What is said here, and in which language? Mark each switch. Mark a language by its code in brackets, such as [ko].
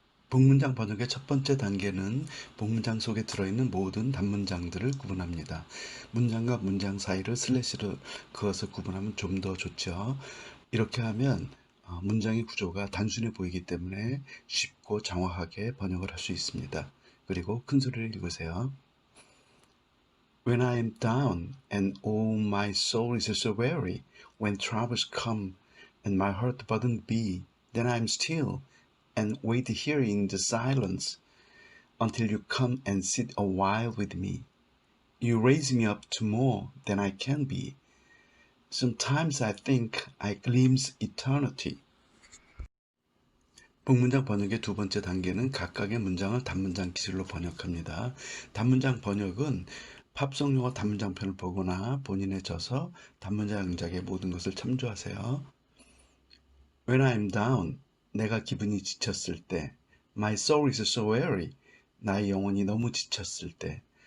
[ko] 복문장 번역의 첫 번째 단계는 복문장 속에 들어있는 모든 단문장들을 구분합니다. 문장과 문장 사이를 슬래시로 그어서 구분하면 좀 더 좋죠. 이렇게 하면 문장의 구조가 단순해 보이기 때문에 쉽고 정확하게 번역을 할 수 있습니다. 그리고 큰 소리를 읽으세요. [en] When I am down and all my soul is so weary, when troubles come and my heart burdened be, then I am still and wait here in the silence until you come and sit a while with me. You raise me up to more than I can be. Sometimes I think I glimpse eternity. [ko] 복문장 번역의 두 번째 단계는 각각의 문장을 단문장 기술로 번역합니다. 단문장 번역은 팝송 영어 단문장편을 보거나 본인에 져서 단문장 영작의 모든 것을 참조하세요. [en] When I'm down, [ko] 내가 기분이 지쳤을 때. [en] My soul is so weary, [ko] 나의 영혼이 너무 지쳤을 때.